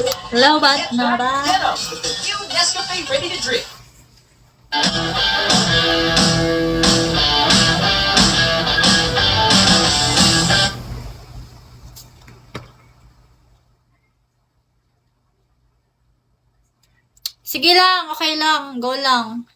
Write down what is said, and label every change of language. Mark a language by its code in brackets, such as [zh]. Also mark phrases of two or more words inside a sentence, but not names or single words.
[tl] Lobat na ba? [en] Get up with the new Nescafe ready to drink. [tl] Sige lang, okay lang, go lang.